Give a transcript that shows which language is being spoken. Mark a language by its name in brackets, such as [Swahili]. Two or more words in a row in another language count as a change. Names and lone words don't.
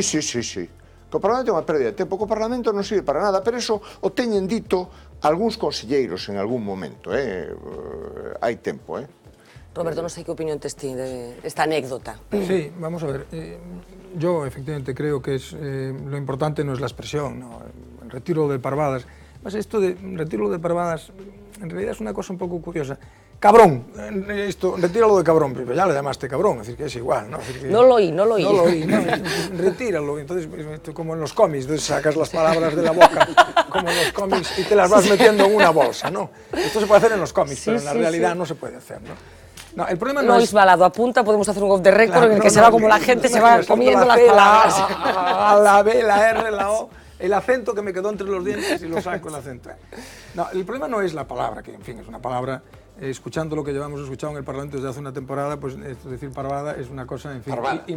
[Galician] Que o Parlamento é unha pérdida de tempo, que o Parlamento non sirve para nada, pero eso o teñen dito algúns conselleiros en algún momento, hai tempo, Roberto, non sei que opinión tes ti de esta anécdota. [Spanish] Sí, vamos a ver. Yo efectivamente creo que lo importante no es la expresión, ¿no? El retiro de parvadas. Mas esto de retiro de parvadas, en realidad es una cosa un poco curiosa. Cabrón, esto, retíralo de cabrón, pero ya le llamaste cabrón, es decir, que es igual, ¿no? Que, no lo oí. No, retíralo, entonces, como en los cómics, entonces sacas las palabras de la boca, como en los cómics, y te las vas metiendo en una bolsa, ¿no? Esto se puede hacer en los cómics, pero en la realidad no se puede hacer, ¿no? No, el problema no Lois es... Balado apunta, podemos hacer un [English] off the record [Spanish] Claro, en el no, que se no, va como la gente se va comiendo las palabras. La B, la R, la O, el acento que me quedó entre los dientes y lo saco el acento. No, el problema no es la palabra, que en fin es una palabra, escuchando lo que llevamos escuchado en el Parlamento desde hace una temporada, pues decir parvada es una cosa, en fin, infantil.